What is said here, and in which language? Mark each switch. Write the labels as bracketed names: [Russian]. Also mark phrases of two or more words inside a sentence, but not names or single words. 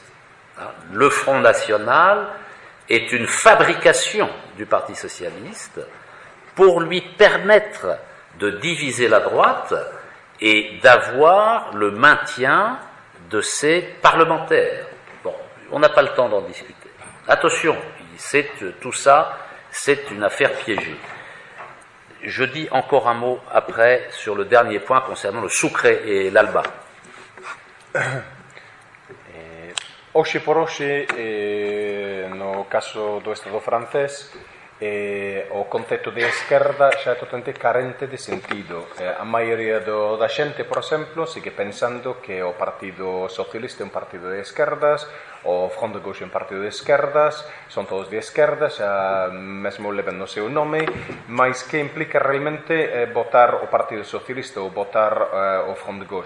[French] Le Front National est une fabrication du Parti Socialiste pour lui permettre de diviser la droite et d'avoir le maintien de ses parlementaires. Bon, on n'a pas le temps d'en discuter. Attention, tout ça, c'est une affaire piégée. Je dis encore un mot après sur le dernier point concernant le Sucre et l'Alba. [Galician] Hoxe por hoxe, no caso do Estado francés, o concepto de esquerda xa é totalmente carente de sentido. A maioría da xente, por exemplo, sigue pensando que o Partido Socialista é un partido de esquerdas, o Front de Gauche é un partido de esquerdas, son todos de esquerdas, xa mesmo leven no seu nome, mas que implica realmente votar o Partido Socialista ou votar o Front de Gauche?